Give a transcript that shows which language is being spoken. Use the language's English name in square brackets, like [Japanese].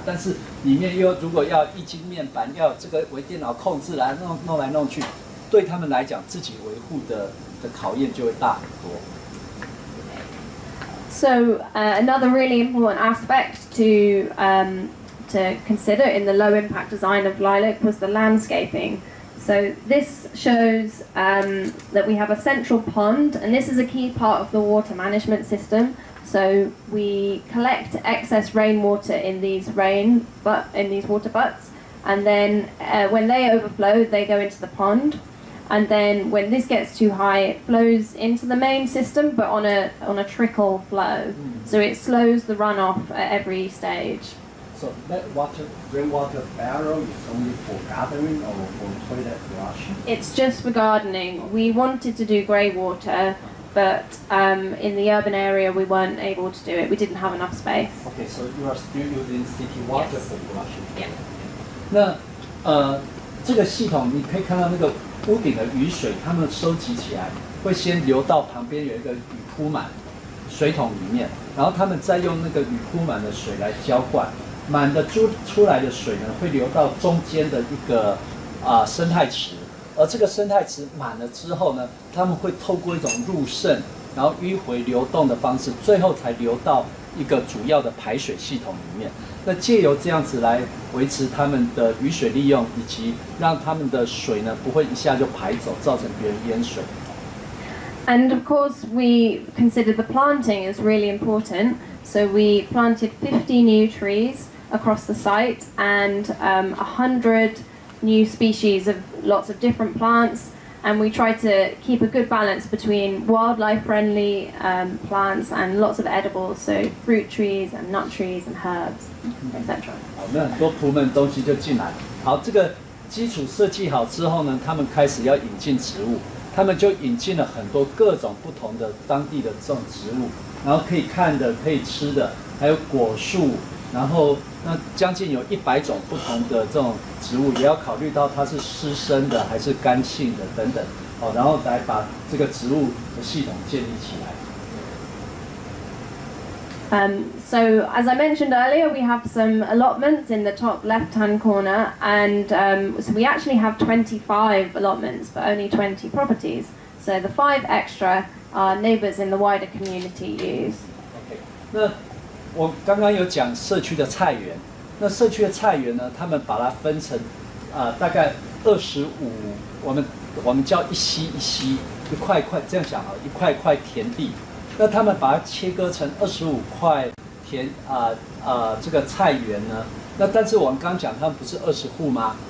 [Chinese] 但是里面又如果要液晶面板，要这个微电脑控制来弄来弄去，对他们来讲，自己维护的考验就会大很多。 [English] So another really important aspect to consider in the low impact design of Lilac was the landscaping. So this shows that we have a central pond, and this is a key part of the water management system. So we collect excess rainwater in these water butts, and then when they overflow, they go into the pond. And then when this gets too high, it flows into the main system, but on a trickle flow. So it slows the runoff at every stage. So that rainwater barrel is only for gathering or for toilet flushing? It's just for gardening. We wanted to do grey water, but in the urban area we weren't able to do it. We didn't have enough space. Okay, so you are still using city water Yes. for flushing? Yeah. [Chinese] 那这个系统你可以看到那个屋顶的雨水，他们收集起来会先流到旁边有一个雨铺满水桶里面，然后他们再用那个雨铺满的水来浇灌，满的出来的水呢会流到中间的一个生态池，而这个生态池满了之后呢，他们会透过一种入渗，然后迂回流动的方式，最后才流到一个主要的排水系统里面。那借由这样子来维持他们的雨水利用，以及让他们的水呢不会一下就排走，造成别人淹水。 [English] And of course, we considered the planting as really important. So we planted 50 new trees across the site and 100 new species of lots of different plants. And we tried to keep a good balance between wildlife-friendly plants and lots of edibles, so fruit trees and nut trees and herbs, etc. [Chinese] 好，那很多仆们东西就进来。好，这个基础设计好之后呢，他们开始要引进植物，他们就引进了很多各种不同的当地的这种植物，然后可以看的、可以吃的，还有果树，然后那将近有100种不同的这种植物，也要考虑到它是湿生的还是干性的等等，好，然后来把这个植物的系统建立起来。 [English] So as I mentioned earlier, we have some allotments in the top left-hand corner, and so we actually have 25 allotments, but only 20 properties. So the 5 extra our neighbours in the wider community use. [Chinese] OK， 那我刚刚有讲社区的菜园，那社区的菜园呢，他们把它分成大概25，我们叫一溪一溪，一块块这样想啊，一块块田地。那他们把它切割成25块田这个菜园呢，那但是我们刚刚讲他们不是20户吗？